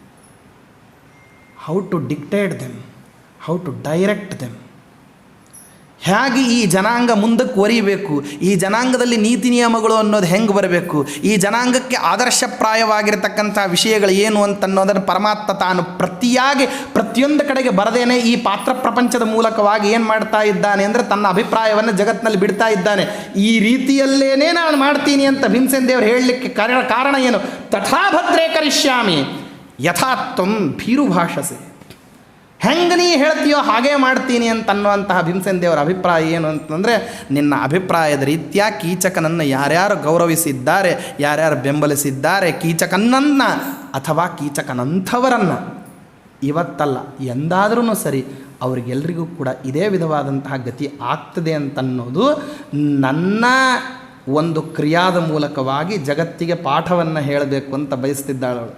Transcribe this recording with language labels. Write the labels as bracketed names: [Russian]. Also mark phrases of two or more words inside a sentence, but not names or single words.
[English] How to dictate them, how to direct them, [Kannada] ಹೇಗೆ ಈ ಜನಾಂಗ ಮುಂದಕ್ಕೆ ಒರಿಬೇಕು, ಈ ಜನಾಂಗದಲ್ಲಿ ನೀತಿ ನಿಯಮಗಳು ಅನ್ನೋದು ಹೆಂಗೆ ಬರಬೇಕು, ಈ ಜನಾಂಗಕ್ಕೆ ಆದರ್ಶಪ್ರಾಯವಾಗಿರತಕ್ಕಂಥ ವಿಷಯಗಳು ಏನು ಅಂತನ್ನೋದನ್ನು ಪರಮಾತ್ಮ ತಾನು ಪ್ರತಿಯೊಂದು ಕಡೆಗೆ ಬರದೇನೆ ಈ ಪಾತ್ರ ಪ್ರಪಂಚದ ಮೂಲಕವಾಗಿ ಏನು ಮಾಡ್ತಾ ಇದ್ದಾನೆ ಅಂದರೆ ತನ್ನ ಅಭಿಪ್ರಾಯವನ್ನು ಜಗತ್ತಿನಲ್ಲಿ ಬಿಡ್ತಾ ಇದ್ದಾನೆ. ಈ ರೀತಿಯಲ್ಲೇನೇ ನಾನು ಮಾಡ್ತೀನಿ ಅಂತ ಭೀಮಸೇನ ದೇವರು ಹೇಳಲಿಕ್ಕೆ ಕಾರಣ ಏನು? [Sanskrit] ತಥಾ ಭದ್ರೇ ಕರಿಷ್ಯಾಮಿ ಯಥಾ ತ್ವಂ ಭೀರು ಭಾಷಸೆ. [Kannada] ಹೆಂಗೆ ನೀ ಹೇಳ್ತೀಯೋ ಹಾಗೇ ಮಾಡ್ತೀನಿ ಅಂತನ್ನುವಂತಹ ಭೀಮಸೇನ ದೇವರ ಅಭಿಪ್ರಾಯ ಏನು ಅಂತಂದರೆ, ನಿನ್ನ ಅಭಿಪ್ರಾಯದ ರೀತ್ಯ ಕೀಚಕನನ್ನು ಯಾರ್ಯಾರು ಗೌರವಿಸಿದ್ದಾರೆ, ಯಾರ್ಯಾರು ಬೆಂಬಲಿಸಿದ್ದಾರೆ, ಕೀಚಕನನ್ನು ಅಥವಾ ಕೀಚಕನಂಥವರನ್ನು ಇವತ್ತಲ್ಲ ಎಂದಾದ್ರೂ ಸರಿ ಅವರಿಗೆಲ್ಲರಿಗೂ ಕೂಡ ಇದೇ ವಿಧವಾದಂತಹ ಗತಿ ಆಗ್ತದೆ ಅಂತನ್ನೋದು ನನ್ನ ಒಂದು ಕ್ರಿಯಾದ ಮೂಲಕವಾಗಿ ಜಗತ್ತಿಗೆ ಪಾಠವನ್ನು ಹೇಳಬೇಕು ಅಂತ ಬಯಸ್ತಿದ್ದಾಳು ಅವಳು.